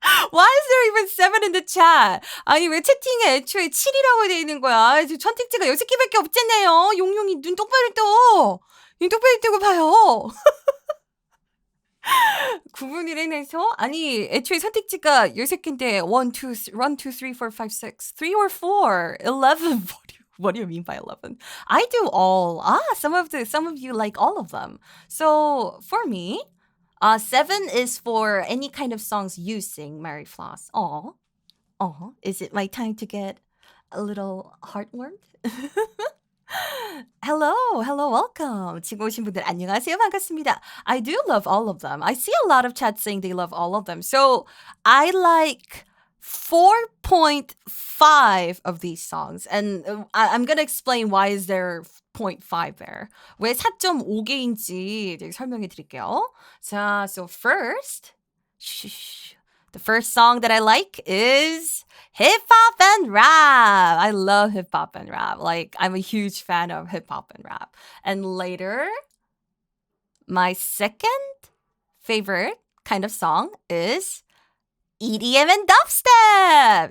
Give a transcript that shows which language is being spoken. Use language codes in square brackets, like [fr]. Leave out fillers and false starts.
[en] Why is there even 7 in the chat? [ko] 아니 왜 채팅에 애초에 7이라고 돼 있는 거야? 선택지가 6개밖에 없잖아요. 용용이 눈 똑바로 떠. 눈 똑바로 뜨고 봐요. 구분을 해내서 아니 애초에 선택지가 6개인데 1, 2, 3, 4, 5, 6 3 or 4 11 [en] What do you mean by 11? I do all. Some of you like all of them. So for me, 7 is for any kind of songs you sing, Mary Floss. Is it my time to get a little heartwarmed? Hello, welcome. [ko] 지금 오신 분들 안녕하세요, 반갑습니다. [en] I do love all of them. I see a lot of chats saying they love all of them. So I like 4.5 of these songs. And I'm going to explain why is there 0.5 there. [ko] 왜 4.5개인지 설명해 드릴게요. [en] 자, so first, the first song that I like is hip hop and rap. I love hip hop and rap. Like, I'm a huge fan of hip hop and rap. And later, my second favorite kind of song is EDM and dubstep.